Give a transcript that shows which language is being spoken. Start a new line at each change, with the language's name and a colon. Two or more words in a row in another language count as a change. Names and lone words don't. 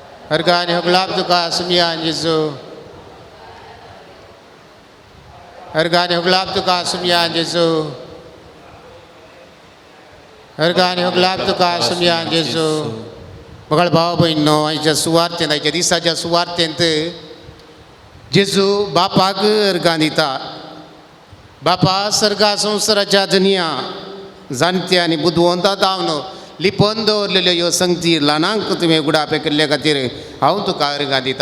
Konkani: Ergani hoglap tuka sumyan Yesu. Ergani hoglap tuka sumyan Yesu. Ergani hoglap tuka sumyan Yesu. मगळ भाव बहिणो आयच्या सुवार्थेंत आयच्या दिसाच्या सुवार्थेंत जेजू बापाक अर्गां दिता. बापा सर्गा संवसाराच्या दुनिया जाणट्या आनी बुदवंतां जावन लिपोवन दवरलेल्यो ह्यो संगती ल्हानांक तुवें उगडापे केल्ले खातीर हांव तुका अर्गां दिता.